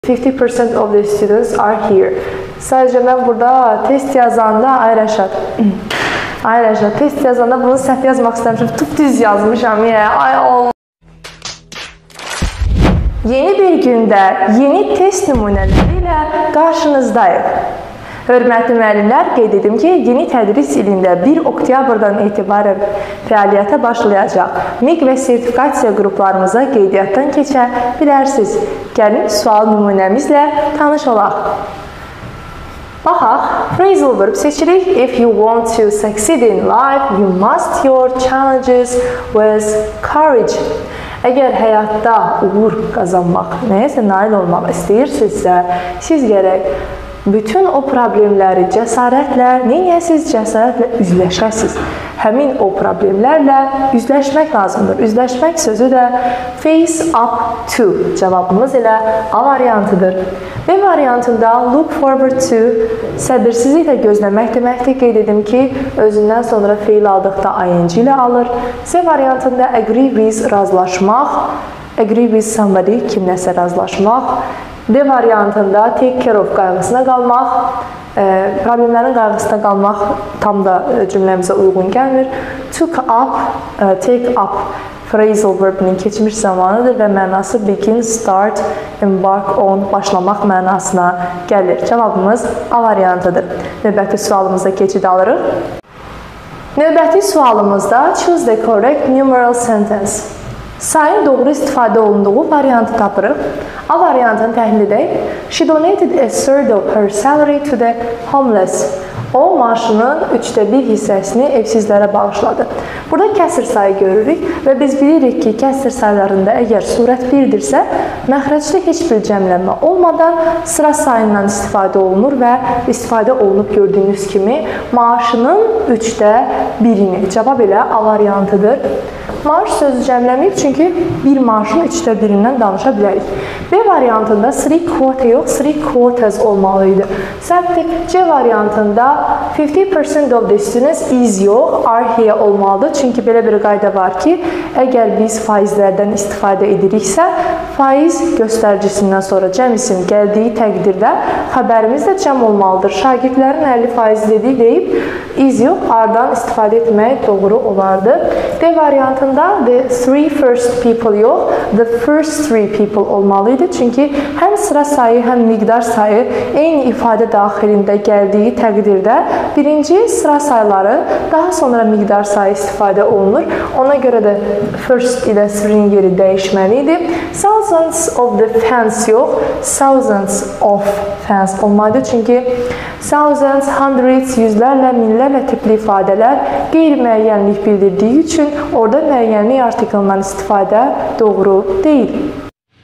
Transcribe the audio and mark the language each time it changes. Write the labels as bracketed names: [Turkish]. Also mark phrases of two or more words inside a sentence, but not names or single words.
[English] 50% of the students are here. [Azerbaijani] Sadəcə mən burada test yazanda, ay Rəşad, test yazanda bunu səhv yazmaq istəmişim. Düz yazmışam. Ay Allah. Yeni bir gündə yeni test nümunələri ilə qarşınızdayıq. Hörmətli müəllimlər, qeyd edim ki, yeni tədris ilində 1 oktyabrdan etibarən fəaliyyətə başlayacaq MİQ və sertifikasiya qruplarımıza qeydiyyatdan keçə bilərsiniz. Gəlin sual nümunəmizlə tanış olaq. Baxaq, [English] phrasal verb [Azerbaijani] seçirik. [English] If you want to succeed in life, you must your challenges with courage. [Azerbaijani] Əgər həyatda uğur qazanmaq, nəyəsə nail olmaq istəyirsinizsə, siz gərək bütün o problemləri cəsarətlə, neyəsiz cəsarətlə üzləşəsiniz. Həmin o problemlərlə üzləşmək lazımdır. Üzləşmək sözü də [English] face up to [Azerbaijani] cavabımız ilə A variantıdır. B variantında [English] look forward to [Azerbaijani] səbirsizliklə gözləmək deməkdir. Qeyd edim ki, özündən sonra feil aldıqda ing ilə alır. C variantında [English] agree with razılaşmaq, agree with somebody [Azerbaijani] kimləsə razılaşmaq. D variantında [English] take care of [Azerbaijani] qayğısına qalmaq, problemlərin qayğısına qalmaq tam da cümləmizə uyğun gəlmir. [English] Took up, take up phrasal [Azerbaijani] verbinin keçmiş zamanıdır və mənası [English] begin, start, embark on, [Azerbaijani] başlamaq mənasına gəlir. Cavabımız A variantıdır. Növbəti sualımıza keçid alırıq. Növbəti sualımızda [English] choose the correct numeral sentence. [Azerbaijani] Sayın doğru istifadə olunduğu variantı tapırıq. A variantını təhlil edək. [English] She donated a third of her salary to the homeless. [Azerbaijani] O, maaşının 1/3 hissəsini evsizlərə bağışladı. Burada kəsr sayı görürük və biz bilirik ki, kəsr sayılarında əgər surət 1-dirsə, məxrəcdə heç bir cəmlənmə olmadan sıra sayından istifadə olunur və istifadə olunub gördüyünüz kimi maaşının 1/3-ni. Cavab elə A variantıdır. Maaş sözü cəmləməyib, çünki bir maaşın 1/3-dən danışa bilərik. B variantında 3 quota yox, 3 quotas olmalıydı. Səhvdir. C variantında [English] 50% of the students is yox, are here olmalıdır. [Azerbaijani] Çünki belə bir qayda var ki, əgər biz faizlərdən istifadə ediriksə, faiz göstəricisindən sonra cəm isim gəldiyi təqdirdə xəbərimiz də cəm olmalıdır. Şagirdlərin 50% dedik deyib, is yox, are-dan istifadə etmək doğru olardı. D variantında [English] the 3 first people yox, the first 3 people olmalıydı. [Azerbaijani] Çünki həm sıra sayı, həm miqdar sayı eyni ifadə daxilində gəldiyi təqdirdə birinci sıra sayıları, daha sonra miqdar sayı istifadə olunur. Ona görə də first ilə 3-nin yeri dəyişməliydi. [English] Thousands of the fans yox, thousands of fans olmalıydı. [Azerbaijani] Çünki [English] thousands, hundreds, [Azerbaijani] yüzlərlə, minlərlə tipli ifadələr qeyri-müəyyənlik bildirdiyi üçün orada müəyyənlik artiklından istifadə doğru deyil.